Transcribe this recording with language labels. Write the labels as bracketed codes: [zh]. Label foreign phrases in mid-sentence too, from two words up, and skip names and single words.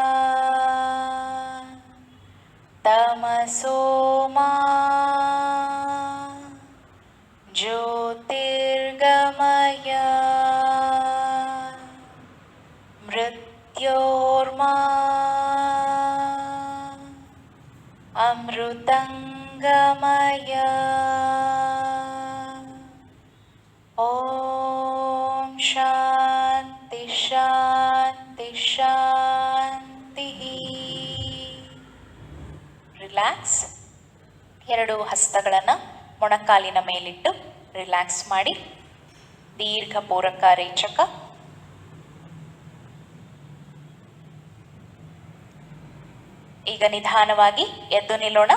[sa] तमसोमा ज्योतिर्गमय मृत्योर्मा अमृतंगमय. ಓಂ ಶಾಂತಿ ಶಾಂತಿ ಶಾಂತಿ. [kn] ರಿಲ್ಯಾಕ್ಸ್. 2 ಹಸ್ತಗಳನ್ನು ಮೊಣಕಾಲಿನ ಮೇಲಿಟ್ಟು ರಿಲ್ಯಾಕ್ಸ್ ಮಾಡಿ. ದೀರ್ಘ ಪೂರಕ ರೇಚಕ. ಈಗ ನಿಧಾನವಾಗಿ ಎದ್ದು ನಿಲ್ಲೋಣ.